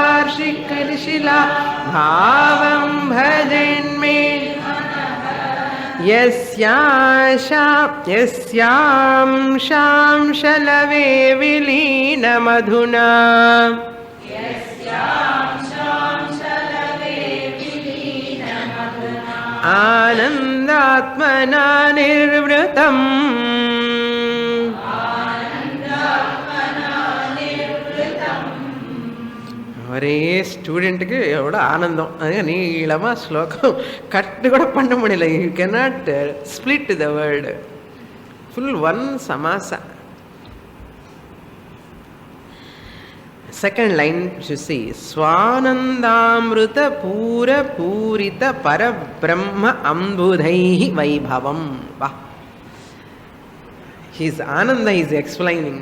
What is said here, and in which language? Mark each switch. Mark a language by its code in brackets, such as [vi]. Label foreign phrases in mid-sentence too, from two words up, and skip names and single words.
[sa] अम्भोराशिविशीर्णवार्षिकशिला भावं भजन् मे यस्यां शांशलवे विलीनमधुना आनन्दात्मना निर्वृतम्. [ta] ஒரே ஸ்டூடெண்ட்டுக்கு எவ்வளோ ஆனந்தம். அது நீளமாக ஸ்லோகம் கட்டு கூட பண்ண முடியல. [en] you cannot split the word, full one samasa. second line see [sa] स्वानन्दामृत पूर पूरित परब्रह्म अम्बुधि वैभवम्. [en] wa, his Ananda is explaining.